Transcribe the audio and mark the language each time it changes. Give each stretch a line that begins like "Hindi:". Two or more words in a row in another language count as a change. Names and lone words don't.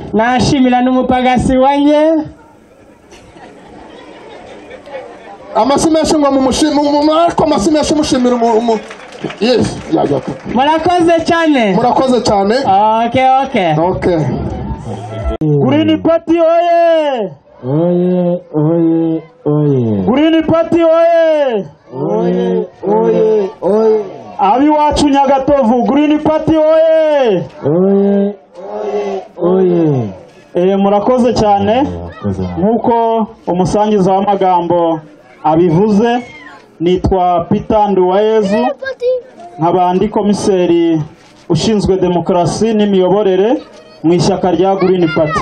Kinyarwanda: Nashimira n'umupagasi wanjye. Amasimeshi ngo ariko amasimeshi mushimira yes ya. Murakoze cyane. Murakoze cyane. Okay. Green Party oye. Green Party oye. Abi wacu Nyagatovu Green Party oye. Murakoze cyane. Nkuko umusangiza w'amagambo abivuze, nitwa Peter Nduwayezu, nk'abandi komiseri ushinzwe demokarasi n'imiyoborere mu ishyaka rya Green Party.